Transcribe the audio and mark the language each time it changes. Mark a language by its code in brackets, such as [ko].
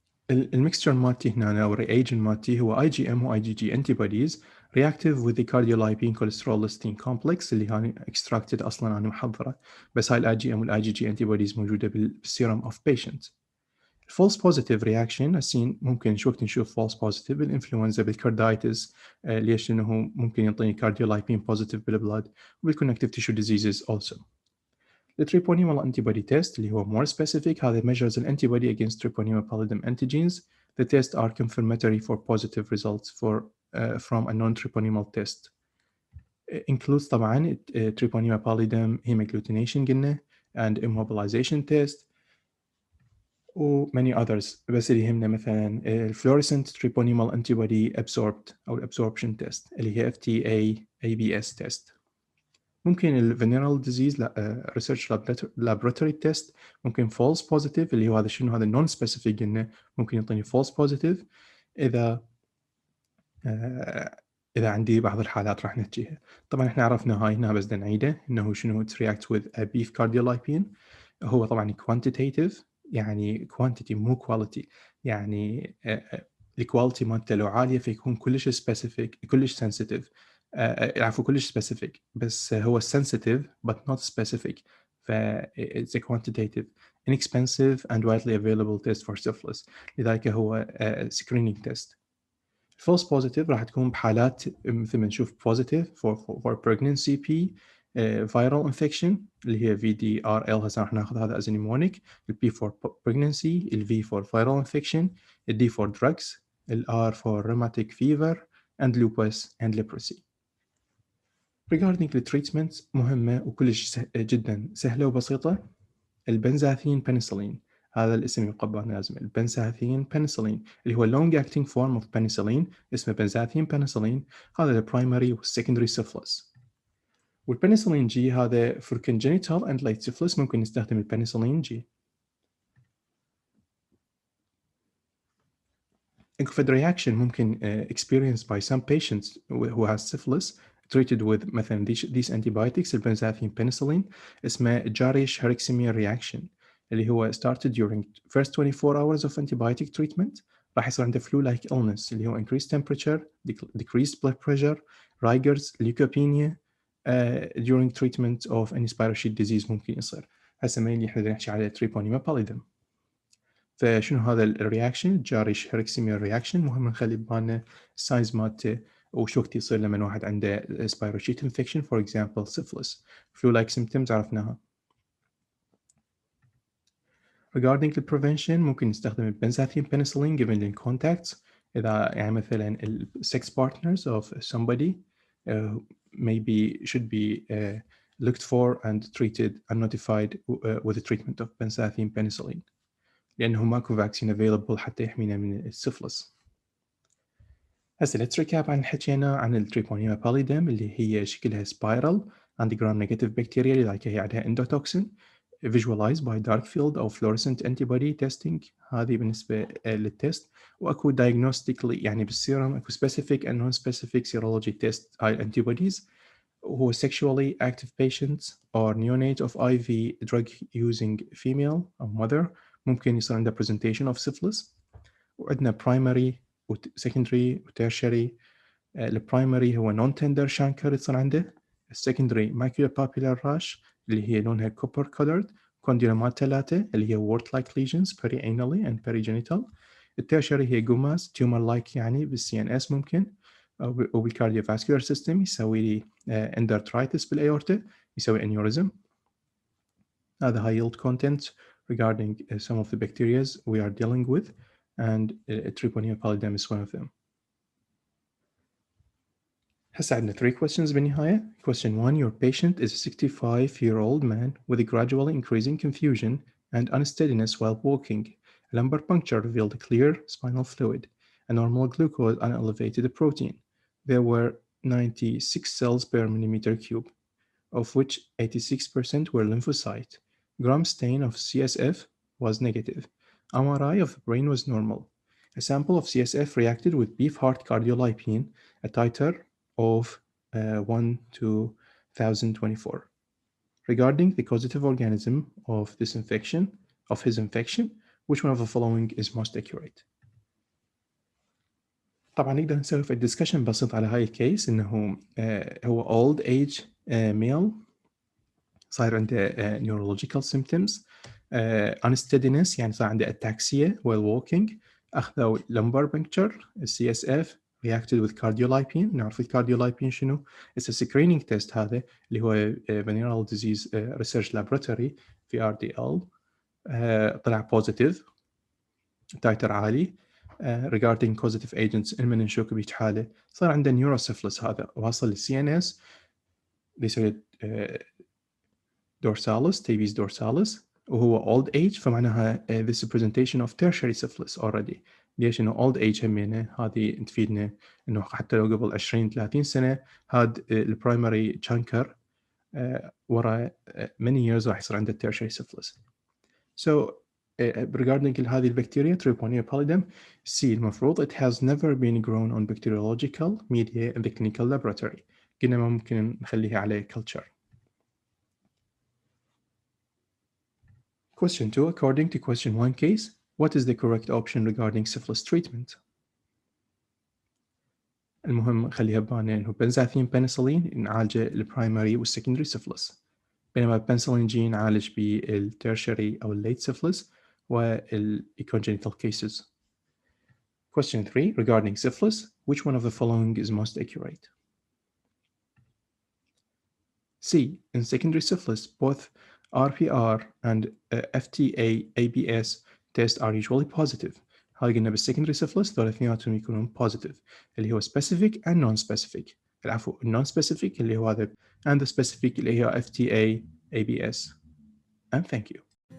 [ar] الميكستشر مالتي هنا او الرياجنت مالتي هو [en] IgM و IgG antibodies reactive with the cardiolipine cholesterol lysine complex [ar] اللي هاني extracted اصلا انا محضره، بس هاي ال IgM وال IgG antibodies موجوده بالسيرم of patients. false positive reaction هسين ممكن شو وقت نشوف false positive بالانفلونزا بالكاردايتس ليش؟ لانه ممكن يعطيني cardiolipine positive بالبلاد وبالconnective tissue diseases also. التريبونيمال [en] antibody test اللي هو more specific هذا measures an antibody against treponema pallidum antigens. The tests are confirmatory for positive results from a non-treponemal test. Includes [ar] طبعا [en] treponema pallidum hemagglutination قلنا and immobilization test و many others، بس اللي يهمنا مثلا fluorescent treponemal antibody absorbed أو absorption test اللي هي FTA ABS test. [ar] ممكن ال venereal disease research laboratory test ممكن false positive اللي هو هذا شنو هذا non specific قلنا ممكن يعطيني false positive إذا إذا عندي بعض الحالات راح نحكيها. طبعا احنا عرفنا هاي هنا بس نعيده انه شنو [en] it reacts with a beef cardiolipine. [ar] هو طبعا quantitative يعني quantity مو quality، [en] يعني الكواليتي مالته لو عاليه فيكون كلش specific كلش sensitive عفوا كلش specific، بس هو sensitive but not specific ف it's a quantitative inexpensive and widely available test for syphilis لذلك هو screening test. false positive راح تكون بحالات مثل ما نشوف positive for pregnancy P viral infection [ar] اللي هي VDRL هسه راح ناخذ هذا [en] as a mnemonic. P for pregnancy, V for viral infection, D for drugs, R for rheumatic fever, and lupus and leprosy. [ar] Regarding the treatments مهمة وكلش جدا سهلة وبسيطة. البنزاثين بنسلين، هذا الاسم يقبل لازم. البنزاثين بنسلين اللي هو [en] long acting form of penicillin [ar] اسمه بنزاثين بنسلين، هذا البرايمري والسكندري سيفلس. والبنسلين جي هذا [en] for congenital and late syphilis [ar] ممكن نستخدم البنسلين جي. [en] Infectious reaction ممكن experienced by some patients who has syphilis treated with مثلا these antibiotics البنزاثين penicillin اسمه Jarisch Herxheimer reaction [ar] اللي هو [en] started during first 24 hours of antibiotic treatment. راح يصير عنده flu-like illness اللي هو increased temperature, decreased blood pressure, rigors, leukopenia during treatment of any spirochete disease [ar] ممكن يصير. هسه mainly احنا نحكي على treponema pallidum. فشنو هذا الرياكشن؟ جاريش هيركسيمير رياكشن. مهم نخلي ببالنا الساينز مالته وشو وقت يصير لما واحد عنده سبايروشيت انفكشن [en] For example syphilis. [ar] فلو لايك سيمبتومز عرفناها. [en] Regarding the prevention [ar] ممكن نستخدم البنزاثين [en] penicillin given in contacts إذا يعني مثلا sex partners of somebody maybe should be looked for and treated and notified with the treatment of benzathine penicillin. [ar] لأنه ماكو فاكسين available حتى يحمينا من السفلس. هسه [en] let's recap [ar] عن حكينا عن التريبونيما باليدم اللي هي شكلها [en] spiral and gram negative bacteria لذلك هي عندها endotoxin visualized by dark field أو fluorescent antibody testing. [ar] هذه بالنسبة للتست. وأكو [en] diagnostically يعني بالسيرم أكو specific and non-specific serology test هاي antibodies. who sexually active patients or neonate of IV drug using female أو mother [ar] ممكن يصير عنده [en] presentation of syphilis. [ar] وعندنا primary و secondary و tertiary. البرايمري هو non-tender chancre يصير عنده. [en] السكندري macular papular rash اللي هي لونها copper colored. condylomat 3 اللي هي wart-like lesions perianally and perigenital. [ar] التيرشري هي جوماس [en] tumor-like [ar] يعني بالCNS ممكن وبالكارديوفاسكولار سيستم يسوي لي اندرترايتس بالايورتا يسوي انيوريزم. [en] هذا high yield content regarding some of the bacteria we are dealing with and Treponema pallidum is one of them. [ar] هسه عندنا 3 questions بالنهاية. [en] Question 1. Your patient is a 65-year-old man with a gradually increasing confusion and unsteadiness while walking. A lumbar puncture revealed a clear spinal fluid, a normal glucose and elevated protein. There were 96 cells per millimeter cube, of which 86% were lymphocyte. Gram stain of CSF was negative. MRI of the brain was normal. A sample of CSF reacted with beef heart cardiolipine, a titer of 1 to 1024. Regarding the causative organism of his infection, which one of the following is most accurate? [ar] طبعا نقدر نسوي في الدسكشن بسيط على هاي الكيس انه هو old age male صاير عنده [en] neurological symptoms unsteadiness [ar] يعني صار عنده ataxia while walking. [en] اخذوا lumbar puncture CSF reacted with cardiolipine. [ar] نعرف الكارديولايبين شنو؟ [en] It's a screening test هذا اللي هو venereal disease research laboratory VRDL طلع positive تايتر عالي. [ar] regarding causative agents من نشوف بهيج حاله صار عنده neurosyphilis هذا واصل للسي ان اس بيسوي dorsalis تيبيز dorsalis وهو old age فمعناها [en] this is presentation of tertiary syphilis already. [ar] ليش انه old age همينه هذه تفيدنا انه حتى لو قبل 20 30 سنه هاد البرايمري تشانكر ورا [en] many years [ar] راح يصير عنده tertiary syphilis. [en] So regarding هذه البكتيريا Treponema pallidum C المفروض it has never been grown on bacteriological media in the clinical laboratory. [ar] قلنا ما ممكن نخليها على culture. [en] Question 2. According to question 1 case, what is the correct option regarding syphilis treatment? [ar] المهم خليها ببالنا انه بنزاثين بنسلين نعالجه البرايمري والسكندري سيفلس، بينما البنسلين جي نعالج بالتيرشري او الليت سيفلس والcongenital cases. [en] Question 3. Regarding syphilis, which one of the following is most accurate? C. In secondary syphilis, both RPR and FTA ABS test are usually positive. [ar] هاي قلنا بالسكندري syphilis ذول اثنيناتهم يكونون positive اللي هو specific and non-specific. العفو [en] non-specific اللي هو هذا and the specific اللي هي FTA ABS. And thank you.